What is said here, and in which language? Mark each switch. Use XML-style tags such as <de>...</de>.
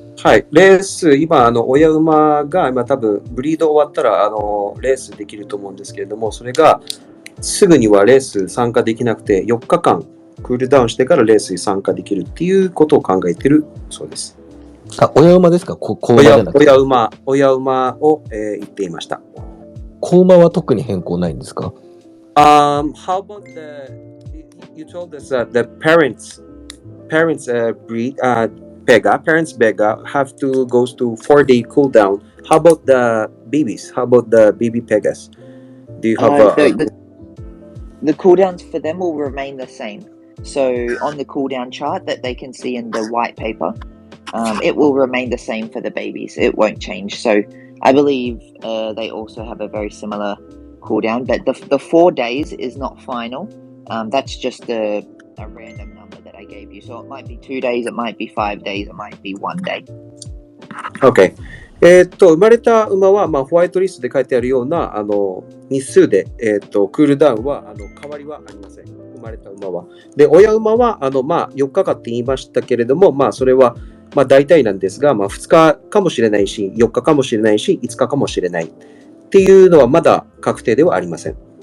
<ja>はい、レース、今、親馬が、今多分、ブリード終わったら、レースできると思うんですけれども、それが、すぐにはレース参加できなくて、4日間、クールダウンしてからレースに参加できるっていうことを考えているそうです。親馬ですか？子馬じゃなくて。親馬を、言っていました。子馬は特に変更ないんですか</ja> <en>？How about you told us that the parents breed, parents Pega have to goes to 4-day cooldown. How about the babies? How about the baby Pegas? Do you have the cooldowns for them will remain the same. So on the cooldown chart that they can see in the white paper, it will remain the same for the babies. It won't change. So I believe they also have a very similar cooldown, but the 4 days is not final. That's just a random number that I gave you. So it might be 2 days, it might be 5 days, it might be 1 day. Okay.</en> <ja>生まれた馬は、ホワイトリストで書いてあるような日数で、クールダウンは変わりはありません。生まれた馬は。で、親馬は4日間って言いましたけれども、それは大体なんですが、2日かもしれないし、4日かもしれないし、5日かもしれないっていうのはまだ確定ではありません。</ja>